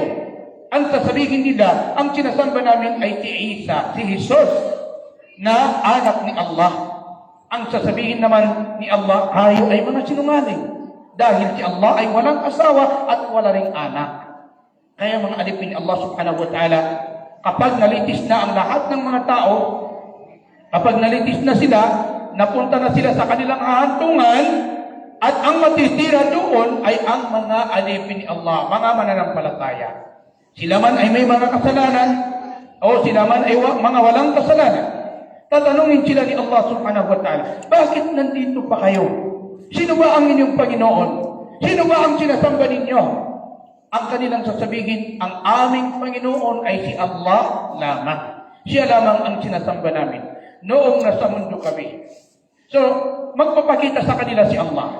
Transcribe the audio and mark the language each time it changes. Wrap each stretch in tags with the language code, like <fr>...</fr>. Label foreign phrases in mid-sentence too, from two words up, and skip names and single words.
<tl>Ang sasabihin nila, ang sinasamba namin ay si Isa, si Jesus, na anak ni Allah. Ang sasabihin naman ni Allah, kayo ay mga sinungaling. Dahil si Allah ay walang asawa at wala ring anak. Kaya mga alipin ni Allah</tl> <ar>سبحانه وتعالى,</ar> <tl>kapag nalitis na ang lahat ng mga tao, kapag nalitis na sila, napunta na sila sa kanilang hahantungan, at ang matitira doon ay ang mga alipin ni Allah, mga mananampalataya. Sila man ay may mga kasalanan, o sila man ay mga walang kasalanan. Tatanungin sila ni Allah</tl> <ar>سبحانه وتعالى,</ar> <tl>bakit nandito pa kayo? Sino ba ang inyong Panginoon? Sino ba ang sinasamba ninyo? Ang kanilang sasabihin, ang aming Panginoon ay si Allah lamang. Siya lamang ang sinasamba namin noong nasa mundo kami. So, magpapakita sa kanila si Allah.</tl>